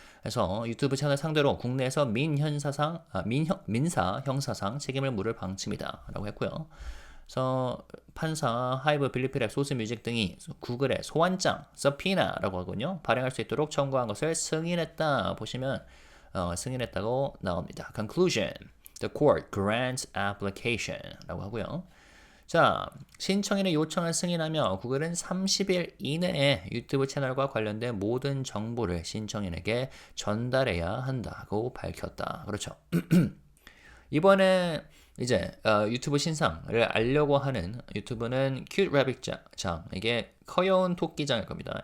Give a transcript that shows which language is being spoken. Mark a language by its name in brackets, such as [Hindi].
[Korean] 그래서 유튜브 채널 상대로 국내에서 민사, 형사상 책임을 물을 방침이다. 라고 했고요. 그래서 판사, 하이브, 빌리프랩, 소스뮤직 등이 구글의 소환장, 서피나라고 하거든요. 발행할 수 있도록 청구한 것을 승인했다. 보시면 승인했다고 나옵니다. [English] Conclusion. The court grants application 라고 하고요. [Korean] 자, 신청인의 요청을 승인하며 구글은 30일 이내에 유튜브 채널과 관련된 모든 정보를 신청인에게 전달해야 한다고 밝혔다. 그렇죠. 이번에 이제 유튜브 신상을 알려고 하는 유튜브는 큐트 래빗 장, 이게 커여운 토끼장일 겁니다.